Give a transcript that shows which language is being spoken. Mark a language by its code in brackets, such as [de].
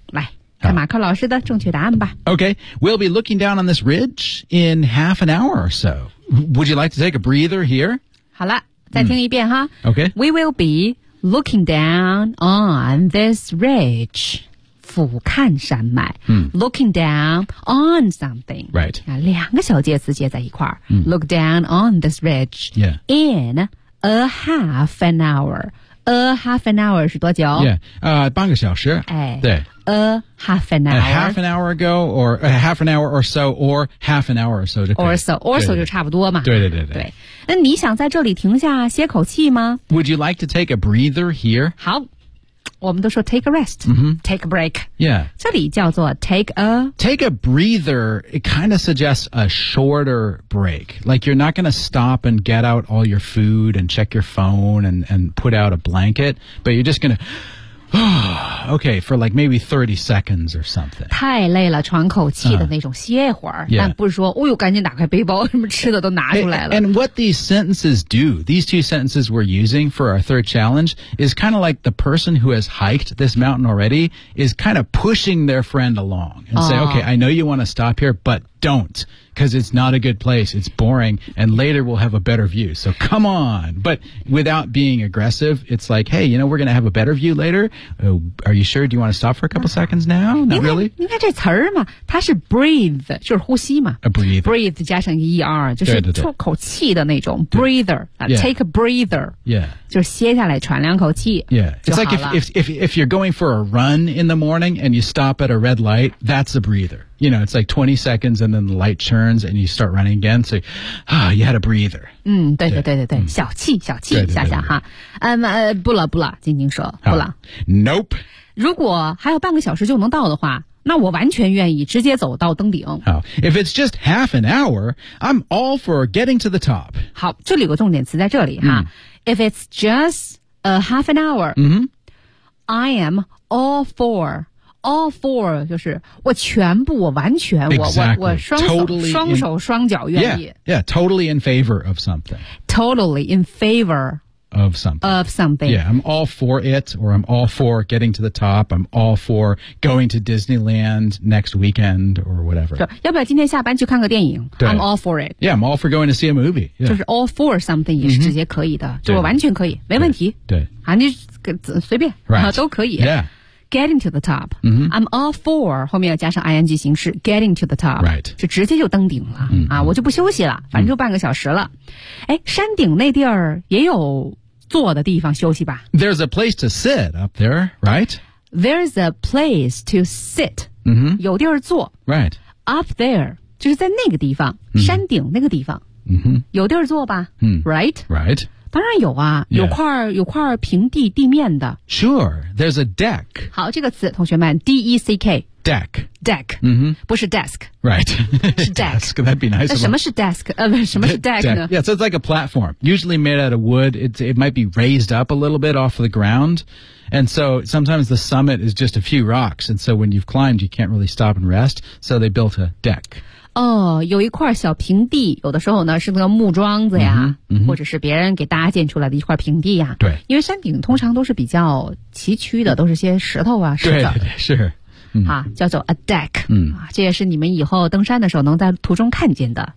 [zh] 来看马克老师的正确答案吧。 [en] Okay, we'll be looking down on this ridge in half an hour or so. Would you like to take a breather here? [zh] 好了再听一遍哈。 [en] Okay. We will be looking down on this ridge. 俯瞰山脉、 Looking down on something、 right. [zh] 啊、两个小介词接在一块、 Look down on this ridge、 [en] yeah. In a half an hour A half an hour 是多久、 [zh] yeah. 半个小时、哎、对 [en] A half an hour A half an hour ago Or a half an hour or so Or half an hour or so Or so Or so 就差不多嘛 [zh] 对对对 对, 对那你想在这里停下歇口气吗 [en] Would you like to take a breather here? [zh] 好我们都说 take a rest,、take a break. [en] Yeah. [zh] 这里叫做 take a... [en] Take a breather, it kind of suggests a shorter break. Like you're not going to stop and get out all your food and check your phone and put out a blanket, but you're just going to... okay, for like maybe 30 seconds or something. [zh] 太累了喘口气的那种歇会儿、但不是说哦呦赶紧打开背包什么吃的都拿出来了。 [en] And what these sentences do, these two sentences we're using for our third challenge, is kind of like the person who has hiked this mountain already is kind of pushing their friend along and say,、okay, I know you want to stop here, but don't. Because it's not a good place, it's boring, and later we'll have a better view, so come on! But without being aggressive, it's like, hey, you know, we're going to have a better view later, are you sure, do you want to stop for a couple seconds now? Not really? [zh] 应该这词儿嘛，它是 breathe, 就是呼吸嘛。 [en] A breathe. [zh] Breathe 加上 ER, 就是出口气的那种 breather, take a breather. [en] Yeah. [zh] 就是歇下来喘两口气 [en] Yeah. It's like if you're going for a run in the morning and you stop at a red light, that's a breather. You know, it's like 20 seconds and then the light turns and you start running again. So, you had a breather. [zh] 对对对对对、小气小气下下哈。不了不了静静说不了。 [en] Nope. [zh] 如果还有半个小时就能到的话那我完全愿意直接走到登顶。 [en] 好 If it's just half an hour, I'm all for getting to the top. [zh] 好这里有个重点词在这里哈。 [en] If it's just a half an hour,、I am all for... [zh] All four 就是我全部我完全、 [en] exactly. [zh] 我双手、 [en] totally、 [zh] 双手双脚愿意 [en] yeah totally in favor of something totally in favor of something of something yeah I'm all for it or I'm all for getting to the top I'm all for going to Disneyland next weekend or whatever [zh] 要不要今天下班去看个电影 I'm all for it [en] yeah I'm all for going to see a movie、yeah. [zh] 就是 all for something 也是直接可以的、就我完全可以没问题对啊你随便、 [en] right. [zh] 都可以 [en] yeah Getting to the top.、 Mm-hmm. [zh] I'm all for, 后面要加上 ing 形式 getting to the top. [en] Right. [zh] 就直接就登顶了、 mm-hmm. 啊我就不休息了反正就半个小时了。哎、山顶那地儿也有坐的地方休息吧。 [en] There's a place to sit up there, right? There's a place to sit.、 Mm-hmm. [zh] 有地儿坐。 [en] Right. [zh] Up there, 就是在那个地方、mm-hmm. 山顶那个地方、 mm-hmm. 有地儿坐吧、 mm-hmm. [en] Right? Right. [zh] 当然有啊、 [en] yeah. [zh] 有块平地面的 [en] Sure, there's a deck [zh] 好这个词同学们 D-E-C-K [en] deck. Deck. 不是 desk. Right. 是 deck. Desk, that'd be nice. [zh] 什么是 desk? 什么是 deck, deck 呢? [en] Yeah, so it's like a platform. Usually made out of wood. It might be raised up a little bit off the ground. And so sometimes the summit is just a few rocks. And so when you've climbed, you can't really stop and rest. So they built a deck. [zh] 哦、oh, 有一块小平地，有的时候呢是那个木桩子呀、或者是别人给搭建出来的一块平地呀。对。因为山顶通常都是比较崎岖的，都是些石头啊石子。对，是。啊，叫做 a deck。啊，这也是你们以后登山的时候能在途中看见的。